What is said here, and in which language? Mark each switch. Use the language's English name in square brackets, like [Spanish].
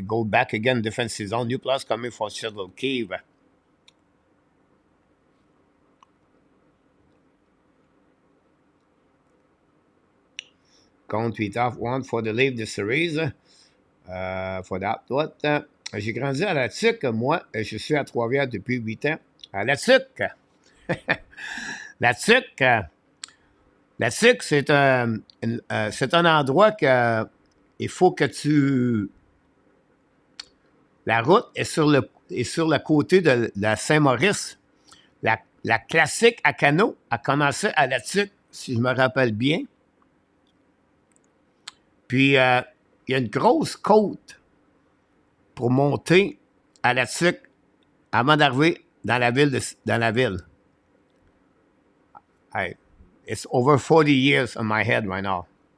[English] Go back again defensive zone. New plus coming for Shuttle Kiev. Count 8 off 1 for the Leafs this series. For that, what? [French] J'ai grandi à la TIC, moi. Je suis à Trois-Rivières depuis 8 ans. À la TIC. La TIC. La TIC, c'est un endroit que il faut que tu... La route est sur et sur le côté de la Saint-Maurice. La classique à canot a commencé à la tuque, si je me rappelle bien. Puis, il y a une grosse côte pour monter à la tuque avant d'arriver dans la ville. Dans la ville. [English] It's over 40 years in my head right now.